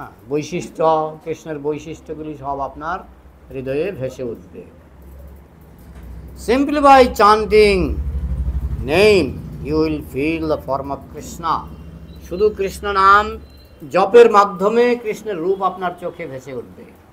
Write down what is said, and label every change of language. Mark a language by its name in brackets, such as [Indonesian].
[Bangla] বৈশিষ্ট্য, কৃষ্ণের বৈশিষ্ট্যগুলি সব আপনার হৃদয়ে ভেসে উঠবে। [English] Simply by chanting name you will feel the form of Krishna. [Bangla] শুধু কৃষ্ণ নাম জপের মাধ্যমে কৃষ্ণের রূপ আপনার চোখে ভেসে উঠবে।